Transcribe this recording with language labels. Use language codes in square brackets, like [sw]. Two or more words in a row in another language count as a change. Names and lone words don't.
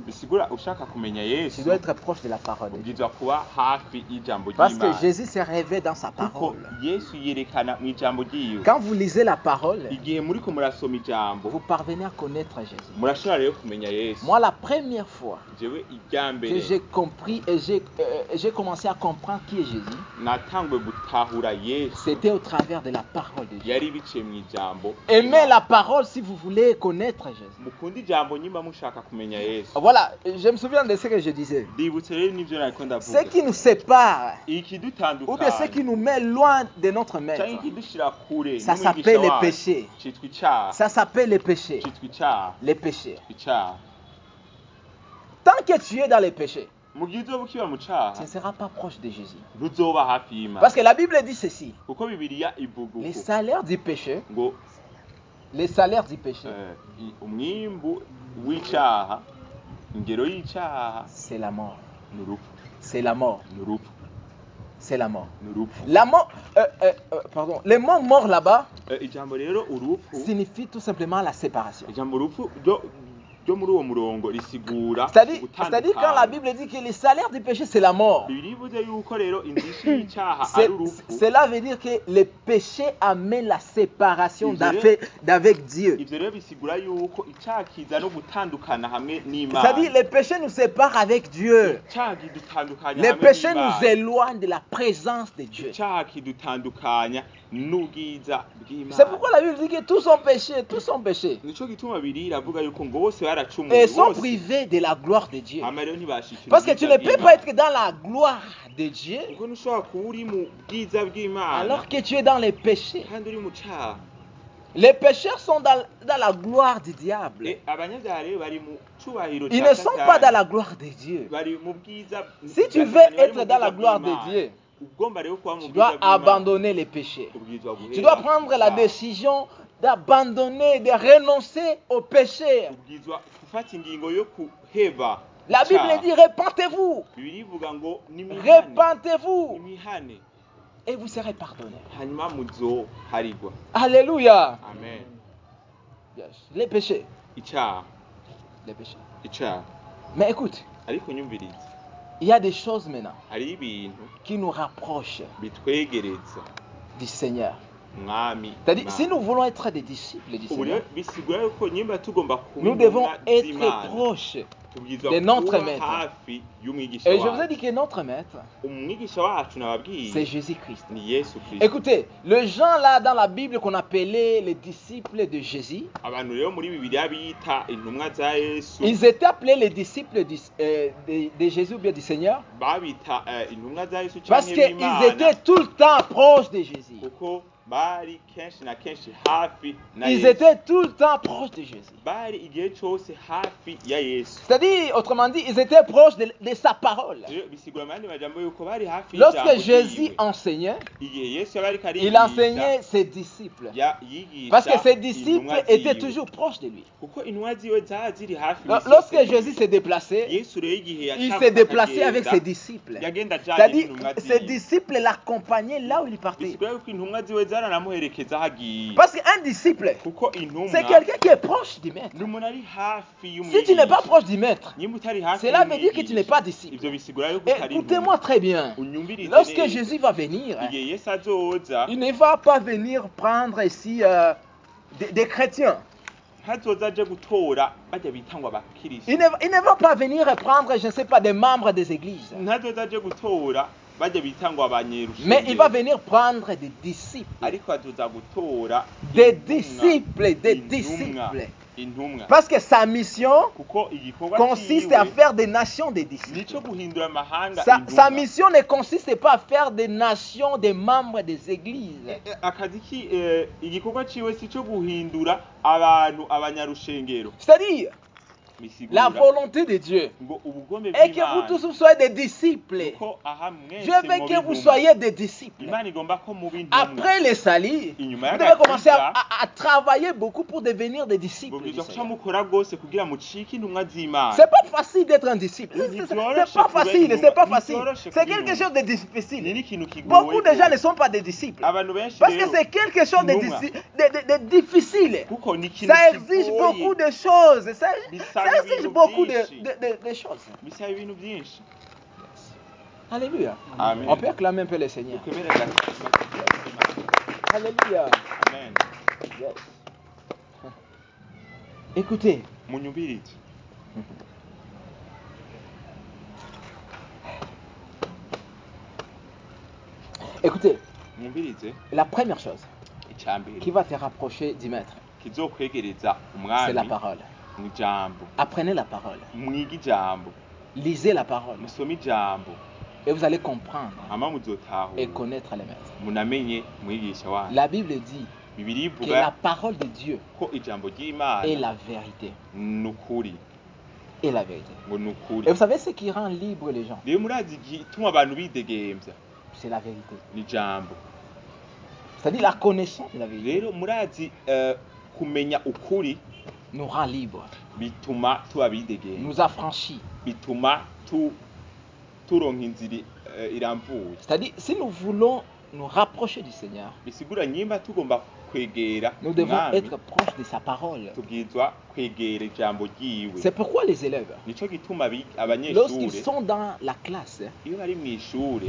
[rn] bisigura ushaka kumenya [fr] tu [rn] Yesu [fr] dois être proche de la parole de Dieu. [rn] ubwirizwa kuba hafi y'ijambo [fr] Parce que [rn] ry'Imana. [fr] Jésus s'est révélé dans sa [rn] kuko [fr] parole. [rn] Yesu yerekana mu ijambo ryiwe. [fr] Quand vous lisez la parole, [rn] igihe muriko murasoma ijambo [fr] vous parvenez à connaître Jésus. [rn] murashobora rero kumenya Yesu. [fr] Moi, la première fois [rn] jewe irya [fr] que [rn] mbere [fr] j'ai compris et j'ai commencé à comprendre qui est Jésus, [rn] natanguye gutahura Yesu [fr] c'était au travers de la parole de Dieu. [rn] yari biciye mu ijambo. [fr] Aimez la parole si vous voulez connaître Jésus. [rn] mukunda ijambo nyimba mushaka kumenya Yesu. [fr] Voilà, je me souviens de ce que je disais. [rn] ndibutse rero n'ivyo nariko [fr] Ce [rn] ndavuga. [fr] qui nous sépare, ou bien ce [rn] ikidutandukanya [fr] qui nous met loin de notre [rn] canke [fr] maître, [rn] ikidushira kure [fr] ça [rn] n'umwigisha [fr] s'appelle les [rn] wacu [fr] péchés. [rn] citwa icyaha. [fr] Ça s'appelle les péchés. [rn] citwa icyaha. [fr] Les péchés. [rn] icyaha. [fr] Tant que tu es dans les péchés, [rn] mu gihe uzoba ukiba mu [fr] tu [rn] cyaha [fr] ne seras pas proche de Jésus. [rn] ntuzoba hafi y'Imana. [fr] Parce que la Bible dit ceci. [rn] kuko bibiliya ivuga [fr] Les [rn] uko [fr] salaires du péché, [rn] ngo umwimbu w'icyaha ingero y'icyaha [fr] c'est la mort. [rn] ni urupfu. [fr] C'est la mort. [rn] ni urupfu. [fr] C'est la mort. [rn] ni urupfu. [fr] La mort, pardon, le mot mort là-bas [rn] ijambo rero urupfu [fr] signifie tout simplement la séparation. [rn] ijambo urupfu ryo muri uwo murongo risigura [fr] C'est-à-dire quand la Bible dit que le salaire du péché c'est la mort. [rn] bivuze yuko rero indishi y'icyaha ari urupfu. [fr] Cela veut dire que le péché amène la séparation d'avec Dieu. [rn] Ivyo rero bisigura yuko icyaha kiza no gutandukana hamwe n'Imana. [fr] C'est-à-dire le péché nous sépare avec Dieu. [rn] Icyaha kidutandukanya [fr] Le [rn] hamwe [fr] péché [rn] n'Imana. [fr] nous éloigne de la présence de Dieu. [rn] Icyaha kidutandukanya n'ubwiza bw'Imana. [fr] C'est pourquoi la Bible dit que tous ont péché, tous ont péché. [rn] Nico gituma Bibiliya iravuga yuko ngo bose baracumuye [fr] Et sont [rn] bose. [fr] privés de la gloire de Dieu. [rn] Hama rero ntibashikira [fr] Parce que tu ne [rn] ubwiza [fr] peux pas [rn] bw'Imana. [fr] être dans la gloire de Dieu [rn] Kuko ntushobora kuba uri mu bwiza bw'Imana [fr] alors que tu es dans les péchés. [rn] kandi uri mu cyaha. [fr] Les pécheurs sont dans la gloire du diable. [rn] Abanyabyaha rero bari mu cyubahiro [fr] Ils [rn] cya [fr] ne sont pas dans la gloire de Dieu. [rn] bari mu bwiza. [fr] Si tu veux être dans la gloire de Dieu, [rn] ugomba rero kuba mu [fr] tu [rn] bwiza [fr] dois [rn] bw'Imana. [fr] abandonner les péchés. [rn] Ubwirizwa guhera [fr] Tu dois prendre la [rn] ku cyaha. [fr] décision d'abandonner, de renoncer au péché. [rn] Ubwirizwa gufata ingingo yo kuheba [fr] La Bible [rn] icyaha. [fr] dit repentez-vous, [rn] Bibiliya ivuga ngo nimwihane [fr] repentez-vous [rn] nimwihane [fr] et vous serez pardonnés. [rn] hanyuma muzoharigwa. [fr] Alléluia. [rn] Amen. [fr] Yes. Les péchés, [rn] Icyaha [fr] les péchés. [rn] icyaha [fr] Mais écoute, [rn] ariko nyumviriza [fr] il y a des choses maintenant [rn] hari ibintu [fr] qui nous rapprochent [rn] bitwegereza [fr] du Seigneur. [rn] mwami [fr] C'est-à-dire, [rn] Imana. [fr] si nous voulons être des disciples du [rn] Ubu rero [fr] Seigneur, [rn] bisigura yuko nyimba tugomba kuba [fr] nous devons [rn] intumwa [fr] être [rn] z'Imana. [fr] proches. [rn] Tubwirizwa [fr] de notre [rn] kuba [fr] maître. [rn] hafi y'umwigisha [fr] Et je vous ai [rn] wacu. [fr] dit que notre maître, [rn] Umwigisha wacu nababwiye [fr] c'est Jésus-Christ. [rn] ni Yesu Kristo. [fr] Écoutez, les gens là dans la Bible qu'on appelait les disciples de Jésus, [rn] Abantu rero muri Bibiliya bita intumwa za Yesu [fr] ils étaient appelés les disciples de Jésus ou bien du Seigneur [rn] babita intumwa za Yesu [fr] parce [rn] canke [fr] qu'ils [rn] b'Imana [fr] étaient tout le temps proches de Jésus. [rn] kuko bari kenshi na kenshi hafi na [fr] Ils [rn] Yesu. [fr] étaient tout le temps proches de Jésus. [rn] Bari igihe cyose hafi ya Yesu. [fr] C'est-à-dire, autrement dit, ils étaient proches de sa parole. [rn] Rero bisigura mu yandi majambo yuko bari hafi [fr] Lorsque [rn] y'ijambo [fr] Jésus [rn] ryiwe. [fr] enseignait, [rn] Igihe Yesu yaba ariko [fr] il [rn] arigisha, [fr] enseignait ses disciples. [rn] yigisha [fr] Parce que ses disciples [rn] intumwa [fr] étaient [rn] ziwe. [fr] toujours proches de lui. [rn] Kuko intumwa ziwe zaba ziri hafi y'isi [fr] Lorsque [rn] yose. [fr] Jésus s'est déplacé, [rn] Yesu rero igihe [fr] il [rn] yacavuka [fr] s'est déplacé avec [rn] akagenda, [fr] ses disciples. [rn] yagenda ajanye [fr] C'est-à-dire, [rn] n'intumwa [fr] ses [rn] ziwe. [fr] disciples l'accompagnaient là où il partait. [rn] Bisigura yuko intumwa ziwe zaranamuherekeza aho agiye. [fr] Parce qu'un disciple, [rn] Kuko intumwa [fr] c'est quelqu'un qui est proche du maître. [rn] ni umuntu ari hafi [fr] Si tu n'es pas proche du maître, [rn] Nimba utari hafi [fr] cela veut dire que tu n'es pas disciple. [rn] Ivyo bisigura yuko utari [fr] Écoutez-moi très bien. [rn] unyumvirize [fr] Lorsque [rn] neza. [fr] Jésus va venir, [rn] Igihe Yesu azoza [fr] il ne va pas venir prendre ici des chrétiens. [rn] ntazoza aje gutora bajya bita ngo abakristo. [fr] Il ne va pas venir prendre, je ne sais pas, des membres des églises. [rn] Ntazoza aje gutora bajya bita ngo abanyerushengero. [fr] Mais il va venir prendre des disciples. [rn] ariko azoza gutora [fr] Des [rn] intumwa, [fr] disciples, des [rn] intumwa, [fr] disciples. [rn] intumwa. [fr] Parce que sa mission [rn] Kuko igikorwa [fr] consiste [rn] ciwe [fr] à faire des nations des disciples. [rn] nico guhindura amahanga [fr] Sa [rn] intumwa. [fr] mission ne consiste pas à faire des nations des membres des églises. [rn] Akazi igikorwa ciwe si cyo guhindura abantu abanyarushengero. [fr] C'est-à-dire, [rn] Bisigura [fr] la volonté de Dieu [rn] ngo ubugombe [fr] est que vous tous soyez des disciples. [rn] Kuko aha mwese [fr] Je veux que vous soyez des disciples. [rn] Imana igomba ko muba intumwa. [fr] Après le salut, vous [rn] Inyuma [fr] devez [rn] y'agakiza, [fr] commencer à travailler beaucoup pour devenir des disciples. du [rn] mubwirizwa kuca [fr] Seigneur. [rn] mukora rwose kugira mucike intumwa z'Imana. [fr] C'est pas facile d'être un disciple. [rn] Ni [fr] C'est [rn] byoroshe [fr] pas [rn] kuba [fr] facile, [rn] intumwa. [fr] c'est pas [rn] Ni [fr] facile. [rn] byoroshe [fr] C'est [rn] kuba [fr] quelque [rn] intumwa. [fr] chose de [rn] Ni [fr] difficile. [rn] n'ikintu kigoye. [fr] Beaucoup de gens ne sont pas des disciples. [rn] Abantu benshi [fr] Parce que [rn] rero, [fr] c'est quelque chose [rn] intumwa. [fr] de difficile. [rn] kuko ni ikintu [fr] Ça exige [rn] kigoye. [fr] beaucoup de choses. Ça [rn] Bisaba [fr] exige [rn] ibintu [fr] beaucoup [rn] byinshi. [fr] de choses. [rn] Bisaba ibintu byinshi. [fr] Alléluia. [rn] Amen. [fr] On peut acclamer un peu le Seigneur. [rn] Dukomere agatima. [fr] Alléluia. [rn] Amen. [fr] Yes. Écoutez, [rn] Munyumvirize. [fr] écoutez, [rn] Mwumvirize [fr] la première chose [rn] icyambere [fr] qui va te rapprocher du maître, [rn] kizokwegereza [fr] c'est la [rn] umwami [fr] parole. [rn] mu ijambo. [fr] Apprenez la parole. [rn] Mwige ijambo. [fr] Lisez la parole. [rn] Musome ijambo. [fr] Et vous allez comprendre [rn] Hama muzotahura. [fr] et connaître les maîtres. [rn] Munamenye mwigisha wanyu. [fr] La Bible dit [rn] Bibiliya [fr] que la [rn] ivuga [fr] parole de Dieu [rn] ko ijambo ry'Imana [fr] est la vérité. [rn] ni ukuri. [fr] Est la vérité. [rn] Ngo ni ukuri. [fr] Et vous savez ce qui rend libre les gens? [rn] Rero murazi igituma abantu bidegemvya [fr] C'est la vérité. [rn] ni ijambo. [fr] C'est-à-dire la connaissance de la vérité [rn] Rero murazi kumenya ukuri [fr] nous rend libres, [rn] bituma tuba bidegemvya. [fr] nous affranchit. [rn] Bituma turonka inzira iramvuye. [fr] C'est-à-dire si nous voulons nous rapprocher du Seigneur, [rn] Bisigura nyimba tugomba kwegera [fr] Nous devons [rn] umwami, [fr] être proches de sa parole. [rn] tubwirizwa kwegera ijambo ryiwe. [fr] C'est pourquoi les élèves, [rn] Nico gituma [fr] lorsqu'ils [rn] abanyeshure [fr] sont dans la classe, [rn] iyo bari mw'ishure